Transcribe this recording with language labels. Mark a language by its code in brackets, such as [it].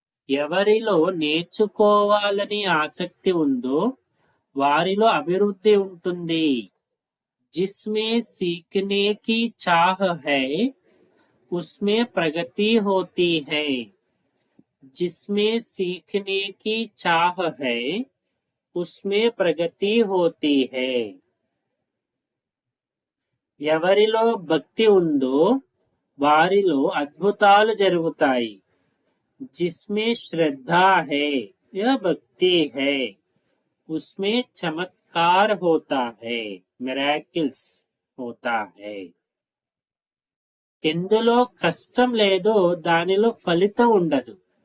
[te] ఎవరిలో నేర్చుకోవాలని ఆసక్తి ఉందో వారిలో అభివృద్ధి ఉంటుంది. [hi] జిస్మే సీఖనే కి చాహ్ హై ఉస్మే ప్రగతి హోతీ హై. जिसमें सीखने की चाह है उसमें प्रगति होती है। [te] ఎవరిలో భక్తి ఉందో వారిలో అద్భుతాలు జరుగుతాయి। [hi] जिसमें श्रद्धा है या भक्ति है उसमें चमत्कार होता है, मिराकिल्स होता है। [te] ఎందులో కష్టం లేదో దానిలో ఫలితం ఉండదు।